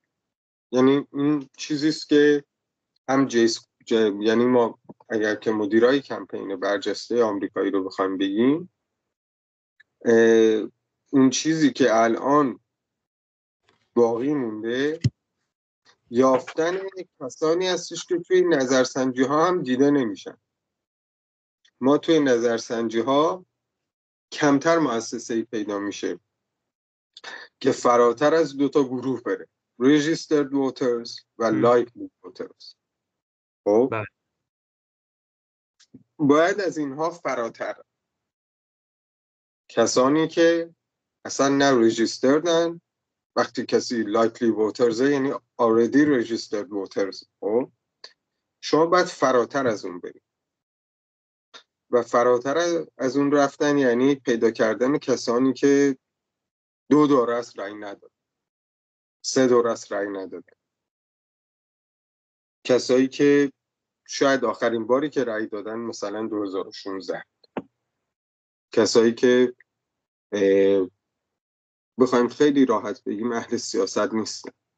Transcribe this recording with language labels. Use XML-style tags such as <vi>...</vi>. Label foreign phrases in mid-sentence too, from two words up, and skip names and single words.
<fa>یعنی این چیزیست که هم یعنی ما اگر که مدیرای کمپین برجسته آمریکایی رو بخوایم بگیم، اون چیزی که الان باقی مونده یافتن کسانی هستش که توی نظرسنجی ها هم دیده نمیشن. ما توی نظرسنجی ها کمتر مؤسسه‌ای پیدا میشه که فراتر از 2 تا گروه بره،</fa> <en>registered voters و likely voters.</en> <fa>خب بله. باید از اینها فراتر کسانی که اصلا نه registeredن، وقتی کسی</fa> <en>likely voters</en> <fa>یعنی</fa> <en>already registered voters.</en> <fa>خب شما باید فراتر از اون برید و فراتر از اون رفتن یعنی پیدا کردن کسانی که 2 دوره است رأی ندادن، 3 دوره است رأی ندادن، کسایی که شاید آخرین باری که رأی دادن مثلا 2016، کسایی که بخوایم خیلی راحت بگیم اهل سیاست نیستن.</fa>